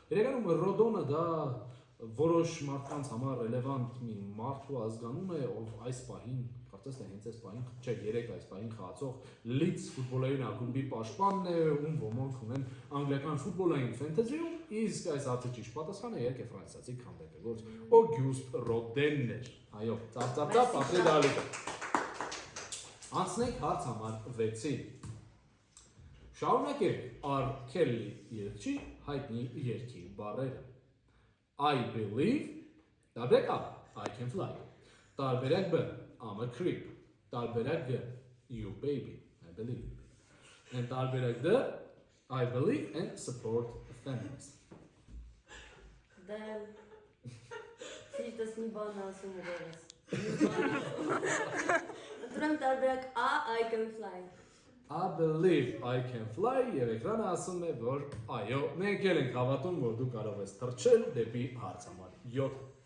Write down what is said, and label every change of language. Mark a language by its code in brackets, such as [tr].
[hy] Իրականում Ռոդոնը դա որոշ մարդկանց համար ռելևանտ մի մարդու ազգանուն է, ով այս պահին, կարծես թե հենց այս պահին, չէ, 3 այս պահին խաղացող Լիդս ֆուտբոլային ակումբի պաշտպանն է, ում ոմանք ունեն անգլիական ֆուտբոլային ֆենթեզիում, իսկ այս հարցի ճիշտ պատասխանը իհարկե ֆրանսիացի քանդակագործ Օգյուստ Ռոդենն էր։ Այո, ծափ, ապրի դահլիճը։ Անցնենք հարց համար 6-ին։ Շարունակենք R. Kelly երգչի հայտնի երգի բառերը։ [en] I believe, [hy] տարբերակ A. [en] I can fly, [hy] տարբերակ B. [en] I'm a creep, [hy] տարբերակ G. [en] You baby, I believe, and [hy] տարբերակ D. [en] I believe and support feminism։ [hy] Դե սիրտս մի բան ասում ուղեղս։ Ընտրեմ տարբերակ A. [en] I can fly։ I believe I can fly [hy] եւ էկրանը ասում է, որ այո, մենք էլ ենք հավատում, որ դու կարող ես թռչել դեպի հարց համար 7։